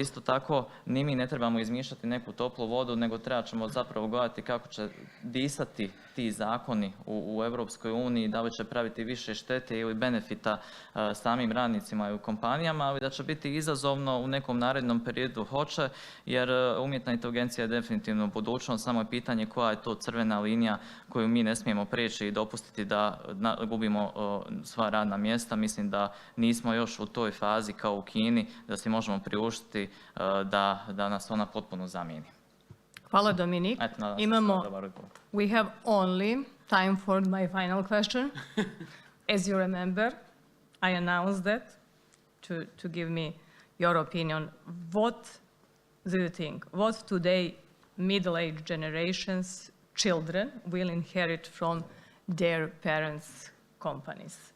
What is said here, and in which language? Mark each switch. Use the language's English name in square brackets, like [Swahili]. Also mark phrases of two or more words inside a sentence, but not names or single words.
[Croatian] isto tako ni mi ne trebamo izmišljati neku toplu vodu, nego treba ćemo zapravo gledati kako će disati ti zakoni u Europskoj uniji, da li će praviti više štete ili benefita samim radnicima i u kompanijama, ali da će biti izazovno u nekom narednom periodu hoće, jer umjetna inteligencija je definitivno budućnost, samo je pitanje koja je to crvena linija koju mi ne smijemo prijeći i dopustiti da gubimo sva radna mjesta. Mislim da nismo još u toj fazi kao u Kini, da si možemo priuštiti da nas ona potpuno zamijeni. Hvala, Dominik. [English] We have only time for my final question. As you remember, I announced that to give me your opinion. What do you think? What today middle-aged generations, children, will inherit from their parents' companies?